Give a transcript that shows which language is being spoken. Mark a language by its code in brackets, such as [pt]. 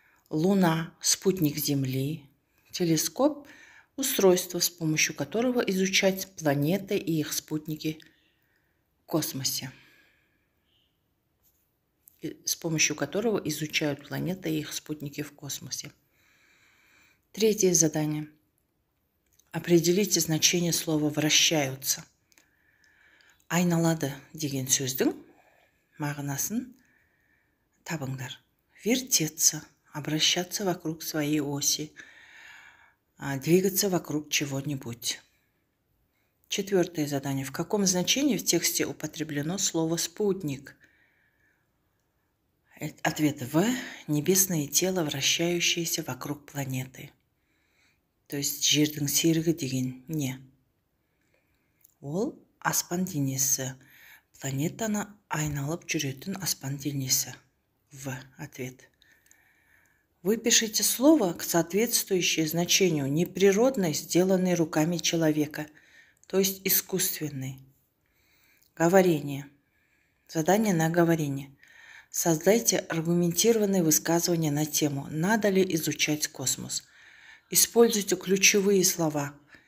[ru] Луна – спутник Земли. Телескоп – устройство, с помощью которого изучать планеты и их спутники в космосе. С помощью которого изучают планеты и их спутники в космосе. Третье задание. Определите значение слова «вращаются». [kk] Айналады деген сөздің мағынасын табыңдар. [ru] Вертеться, обращаться вокруг своей оси, двигаться вокруг чего-нибудь. Четвертое задание. В каком значении в тексте употреблено слово «спутник»? Ответ В. Небесное тело, вращающееся вокруг планеты. [kk] То есть жердің серігі деген не? Ол аспан денесі. Планетаны айналып жүретін аспан денесі. [ru] В. Ответ. Выпишите слово, соответствующее значению неприродный, сделанный руками человека, то есть искусственный. Говорение. Задание на говорение. Создайте аргументированные высказывания на тему «Надо ли изучать космос?». Используйте ключевые слова.